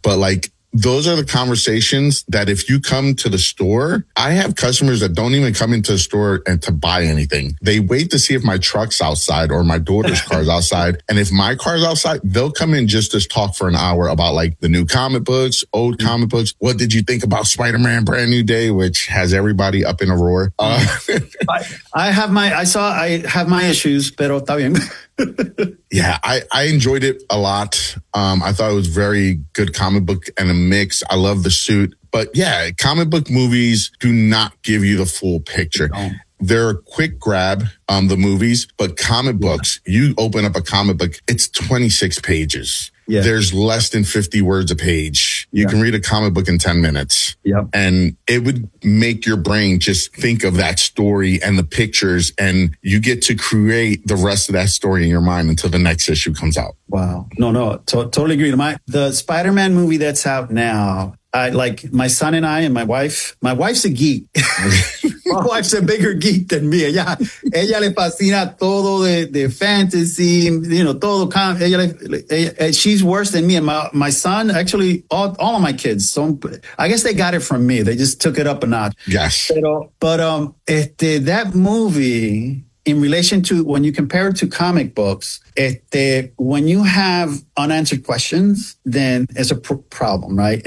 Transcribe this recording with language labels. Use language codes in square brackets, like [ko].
[en] But like, those are the conversations that if you come to the store, I have customers that don't even come into the store and to buy anything. They wait to see if my truck's outside or my daughter's car's outside. And if my car's outside, they'll come in just to talk for an hour about like the new comic books, old comic books. What did you think about Spider-Man Brand New Day, which has everybody up in a roar? I have my issues, pero está bien. Yeah, I enjoyed it a lot. I thought it was very good comic book and a mix. I love the suit. But yeah, comic book movies do not give you the full picture. They're a quick grab, the movies, but comic books, you open up a comic book, it's 26 pages. There's less than 50 words a page. You can read a comic book in 10 minutes. And it would make your brain just think of that story and the pictures, and you get to create the rest of that story in your mind until the next issue comes out. Wow. No, totally agree. The Spider-Man movie that's out now, I like my son and I and my wife's a geek. My wife's a bigger geek than me. [es] Ella le fascina todo de fantasy, you know, todo. [en] She's worse than me. And my son, actually, all of my kids. So I guess they got it from me. They just took it up a notch. That movie, in relation to when you compare it to comic books, when you have unanswered questions, then it's a problem, right?